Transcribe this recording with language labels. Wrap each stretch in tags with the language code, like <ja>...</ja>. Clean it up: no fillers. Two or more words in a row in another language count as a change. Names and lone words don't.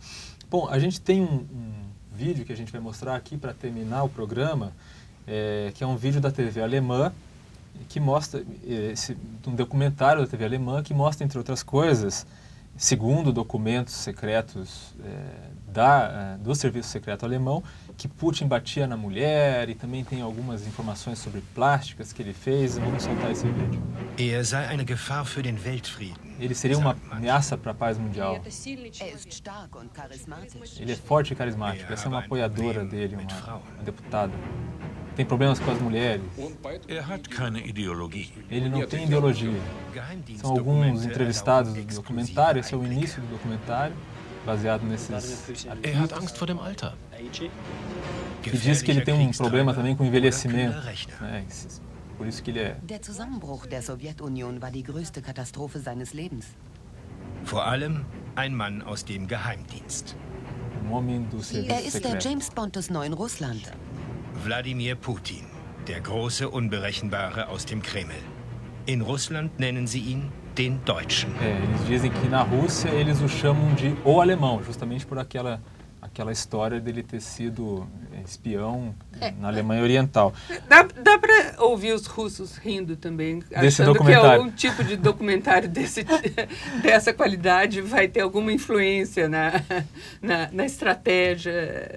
<pt>Bom, a gente tem um vídeo que a gente vai mostrar aqui para terminar o programa, que é um vídeo da TV alemã, que mostra, um documentário da TV alemã, que mostra, entre outras coisas, segundo documentos secretos do serviço secreto alemão, que Putin batia na mulher, e também tem algumas informações sobre plásticas que ele fez. Vamos soltar esse vídeo. Ele seria uma ameaça para a paz mundial. Ele é forte e carismático. Essa é uma apoiadora dele, uma deputada. tem problemas com as mulheres.</pt> <de>hat keine Ideologie.</de> <pt>Ele não tem ideologia. São alguns entrevistados do documentário, esse é o início do documentário, baseado nesses...</pt> <de>hat Angst vor dem Alter.</de> <pt>E diz que ele tem um problema também com o envelhecimento, né? Por isso que ele é...</pt> <de>Der Zusammenbruch der Sowjetunion war die größte Katastrophe seines Lebens. Vor allem ein Mann aus dem Geheimdienst.</de> <pt>Um homem do serviço</pt> <de>Ist der</de> <pt>secreto.</pt> <de>James Bond des neuen Russland. Wladimir Putin, der große Unberechenbare aus dem Kreml. In Russland nennen sie ihn den Deutschen.</de> <pt>Eles dizem que na Rússia eles o chamam de o alemão, justamente por aquela história dele ter sido espião na Alemanha Oriental. Dá para ouvir os russos rindo também, Desse achando que documentário. algum tipo de documentário dessa qualidade vai ter alguma influência na estratégia.</pt>